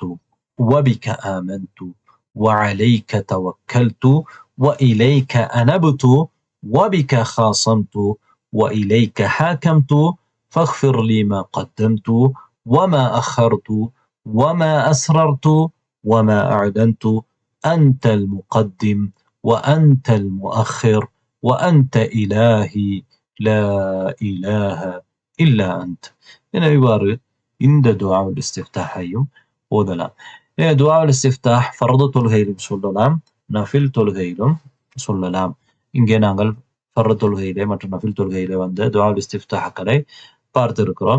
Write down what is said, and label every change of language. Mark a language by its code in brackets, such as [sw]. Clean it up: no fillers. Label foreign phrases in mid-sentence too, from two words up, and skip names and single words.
[ar] وبك آمنت وعليك توكلت وإليك أنبت وبك خاصمت وإليك حاكمت فاغفر لي ما قدمت وما أخرت وما أسررت وما أعلنت أنت المقدم وأنت المؤخر وأنت إلهي لا إله إلا أنت. [ta] எனவே இவ்வாறு இந்த [ar] دعاء الاستفتاح [ta] ஓதலாம். [ar] دعاء الاستفتاح [ta] ஃபர்து தொழுகையிலும் சொல்லலாம், நஃபில் தொழுகையிலும் சொல்லலாம். இங்கே நாங்கள் ஃபர்து தொழுகையிலே மற்றும் நஃபில் தொழுகையிலே வந்த [ar] دعاء الاستفتاح [ta] பார்த்திருக்கிறோம்.